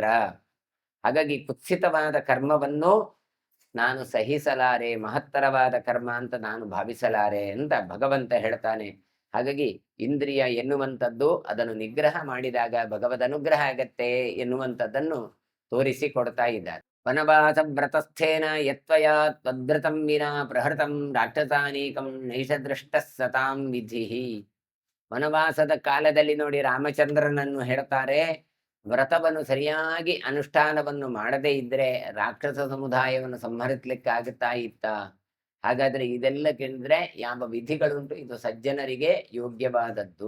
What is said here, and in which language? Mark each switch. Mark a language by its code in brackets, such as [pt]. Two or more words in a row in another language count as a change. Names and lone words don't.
[kn] ಹಾಗಾಗಿ ಕುತ್ಸಿತವಾದ ಕರ್ಮವನ್ನು ನಾನು ಸಹಿಸಲಾರೆ, ಮಹತ್ತರವಾದ ಕರ್ಮ ಅಂತ ನಾನು ಭಾವಿಸಲಾರೆ ಅಂತ ಭಗವಂತ ಹೇಳ್ತಾನೆ. ಹಾಗಾಗಿ ಇಂದ್ರಿಯ ಎನ್ನುವಂಥದ್ದು ಅದನ್ನು ನಿಗ್ರಹ ಮಾಡಿದಾಗ ಭಗವದ್ ಅನುಗ್ರಹ ಆಗತ್ತೆ ಎನ್ನುವಂಥದ್ದನ್ನು ತೋರಿಸಿಕೊಡ್ತಾ ಇದ್ದಾರೆ. [sa] वनवास व्रतस्थेन यत्वय तद्व्रतं विना प्रहृतं राक्षसानीकं नैष दृष्ट सतां विधिहि. [kn] ವನವಾಸದ ಕಾಲದಲ್ಲಿ ನೋಡಿ ರಾಮಚಂದ್ರನನ್ನು ಹೇಳ್ತಾರೆ, ವ್ರತವನ್ನು ಸರಿಯಾಗಿ ಅನುಷ್ಠಾನವನ್ನು ಮಾಡದೇ ಇದ್ರೆ ರಾಕ್ಷಸ ಸಮುದಾಯವನ್ನು ಸಂಹರಿಸ್ಲಿಕ್ಕಾಗುತ್ತಾ ಇತ್ತ? ಹಾಗಾದ್ರೆ ಇದೆಲ್ಲ ಕೇಳಿದ್ರೆ ಯಾವ ವಿಧಿಗಳುಂಟು, ಇದು ಸಜ್ಜನರಿಗೆ ಯೋಗ್ಯವಾದದ್ದು.